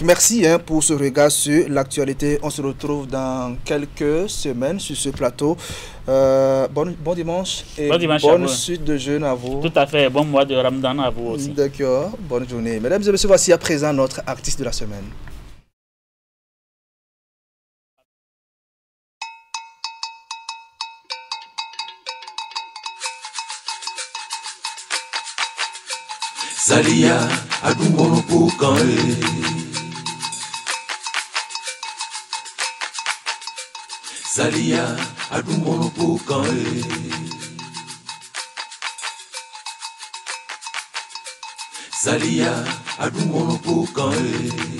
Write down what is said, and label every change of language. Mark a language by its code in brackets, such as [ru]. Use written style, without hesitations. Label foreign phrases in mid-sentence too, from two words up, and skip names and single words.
[fr] Merci pour ce regard sur l'actualité. On se retrouve dans quelques semaines sur ce plateau. Bon dimanche et bonne suite de jeûne à vous. Tout à fait, bon mois de Ramadan à vous aussi. D'accord, bonne journée. Mesdames et messieurs, voici à présent notre artiste de la semaine. Salia adumono pukae Salia adumono pukae Salia adumono pukae